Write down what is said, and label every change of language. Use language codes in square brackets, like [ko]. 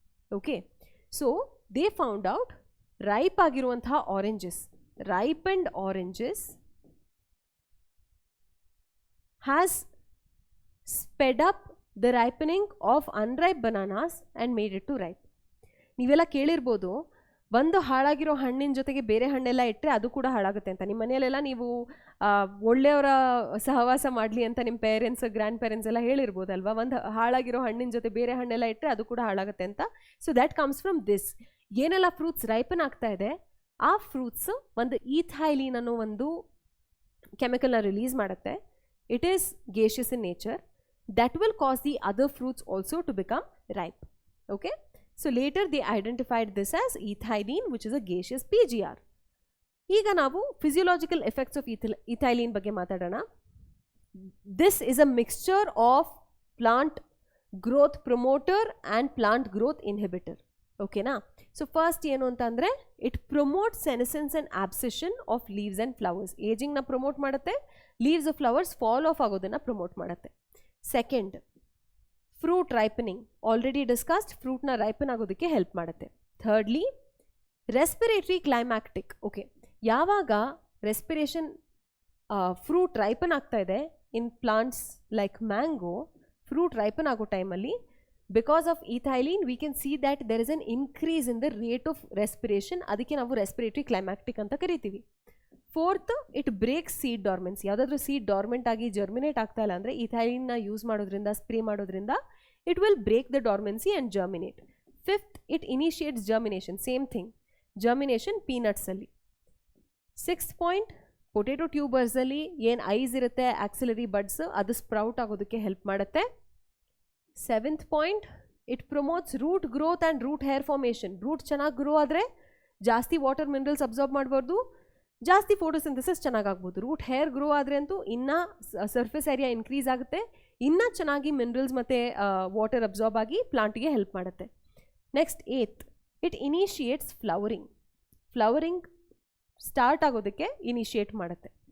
[en] Okay, so they found out ripe [kn] ಆಗಿರುವಂತಹ [en] oranges, ripened oranges has sped up the ripening of unripe bananas and made it to ripe. [kn] ನೀವೆಲ್ಲ ಕೇಳಿರ್ಬೋದು, ಒಂದು ಹಾಳಾಗಿರೋ ಹಣ್ಣಿನ ಜೊತೆಗೆ ಬೇರೆ ಹಣ್ಣೆಲ್ಲ ಇಟ್ಟರೆ ಅದು ಕೂಡ ಹಾಳಾಗುತ್ತೆ ಅಂತ. ನಿಮ್ಮ ಮನೆಯಲ್ಲೆಲ್ಲ ನೀವು ಒಳ್ಳೆಯವರ ಸಹವಾಸ ಮಾಡಲಿ ಅಂತ ನಿಮ್ಮ ಪೇರೆಂಟ್ಸ್, ಗ್ರ್ಯಾಂಡ್ ಪೇರೆಂಟ್ಸ್ ಎಲ್ಲ ಹೇಳಿರ್ಬೋದಲ್ವಾ, ಒಂದು ಹಾಳಾಗಿರೋ ಹಣ್ಣಿನ ಜೊತೆ ಬೇರೆ ಹಣ್ಣೆಲ್ಲ ಇಟ್ಟರೆ ಅದು ಕೂಡ ಹಾಳಾಗುತ್ತೆ ಅಂತ. [en] So that comes from this. [kn] ಏನೆಲ್ಲ ಫ್ರೂಟ್ಸ್ ರೈಪನ್ ಆಗ್ತಾ ಇದೆ, ಆ ಫ್ರೂಟ್ಸ್ ಒಂದು ಈಥೈಲಿನ್ ಅನ್ನೋ ಒಂದು ಕೆಮಿಕಲ್ನ ರಿಲೀಸ್ ಮಾಡುತ್ತೆ. [en] It is gaseous in nature. That will cause the other fruits also to become ripe. Okay, so later they identified this as ethylene, which is a gaseous PGR. [kn] ಈಗ ನಾವು physiological effects of ethylene ಬಗ್ಗೆ ಮಾತಾಡೋಣ. [en] This is a mixture of plant growth promoter and plant growth inhibitor. [kn] ಓಕೆನಾ? So first ಏನು ಅಂತಂದರೆ, [en] It promote senescence and abscission of leaves and flowers. [kn] ಏಜಿಂಗ್ನ promote ಮಾಡುತ್ತೆ, leaves of flowers fall of ಆಗೋದನ್ನು promote ಮಾಡುತ್ತೆ. Second, fruit ripening, [en] already discussed, [kn] ಫ್ರೂಟ್ನ ripen ಆಗೋದಕ್ಕೆ help ಮಾಡುತ್ತೆ. Thirdly, respiratory ಕ್ಲೈಮ್ಯಾಕ್ಟಿಕ್. Okay, ಯಾವಾಗ respiration fruit ripen ಆಗ್ತಾ ಇದೆ ಇನ್ plants like mango, fruit ripen ಆಗೋ ಟೈಮಲ್ಲಿ [en] Because of ethylene, we can see that there is an increase in the rate of respiration. [kn] ಅದಕ್ಕೆ ನಾವು respiratory climactic ಅಂತ ಕರಿತೀವಿ. [en] Fourth, it breaks seed dormancy. [kn] ಯಾವುದಾದ್ರೂ seed dormant ಆಗಿ germinate ಆಗ್ತಾ ಇಲ್ಲ ಅಂದರೆ ethylene ನ ಯೂಸ್ ಮಾಡೋದ್ರಿಂದ, ಸ್ಪ್ರೇ ಮಾಡೋದ್ರಿಂದ [en] it will break the dormancy and germinate. Fifth, it initiates germination. Same thing. Germination peanuts ಅಲ್ಲಿ. Sixth point, [kn] potato tubers ಅಲ್ಲಿ ಏನು ಐಸ್ ಇರುತ್ತೆ, axillary buds, ಅದು ಸ್ಪ್ರೌಟ್ ಆಗೋದಕ್ಕೆ ಹೆಲ್ಪ್ ಮಾಡುತ್ತೆ. [en] Seventh point, it promotes root growth and root hair formation. [kn] Root ಚೆನ್ನಾಗಿ grow ಆದರೆ ಜಾಸ್ತಿ ವಾಟರ್ ಮಿನರಲ್ಸ್ ಅಬ್ಸಾರ್ಬ್ ಮಾಡಬಾರ್ದು, ಜಾಸ್ತಿ ಫೋಟೋಸಿಂಥಸಿಸ್ ಚೆನ್ನಾಗಾಗ್ಬೋದು. ರೂಟ್ ಹೇರ್ ಗ್ರೋ ಆದರೆ ಅಂತೂ ಇನ್ನೂ ಸರ್ಫೇಸ್ ಏರಿಯಾ ಇನ್ಕ್ರೀಸ್ ಆಗುತ್ತೆ, ಇನ್ನೂ ಚೆನ್ನಾಗಿ ಮಿನರಲ್ಸ್ ಮತ್ತು ವಾಟರ್ ಅಬ್ಸಾರ್ಬ್ ಆಗಿ ಪ್ಲಾಂಟಿಗೆ ಹೆಲ್ಪ್ ಮಾಡುತ್ತೆ. [en] next eighth, it initiates flowering [kn] start ಆಗೋದಕ್ಕೆ ಇನಿಷಿಯೇಟ್ ಮಾಡುತ್ತೆ.